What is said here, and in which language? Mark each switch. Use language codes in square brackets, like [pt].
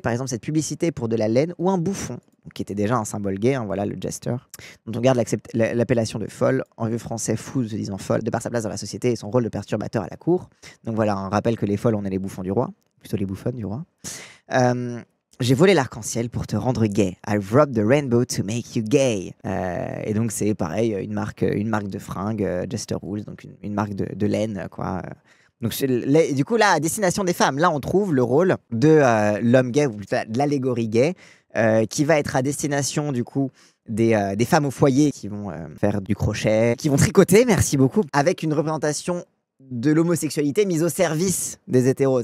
[fr] Par exemple, cette publicité pour de la laine ou un bouffon, qui était déjà un symbole gay, hein, voilà, le jester, dont on garde l'appellation de folle, en vieux français fou se disant folle, de par sa place dans la société et son rôle de perturbateur à la cour. Donc voilà, un rappel que les folles, on est les bouffons du roi, plutôt les bouffonnes du roi. J'ai volé l'arc-en-ciel pour te rendre gay. [en] I've robbed the rainbow to make you gay. [fr] Et donc c'est pareil, une marque de fringues, Jester Rules, donc une marque de laine, quoi. Donc du coup là, à destination des femmes, là on trouve le rôle de l'homme gay, ou de l'allégorie gay, qui va être à destination du coup des femmes au foyer qui vont faire du crochet, qui vont tricoter, merci beaucoup, avec une représentation de l'homosexualité mise au service des hétéros.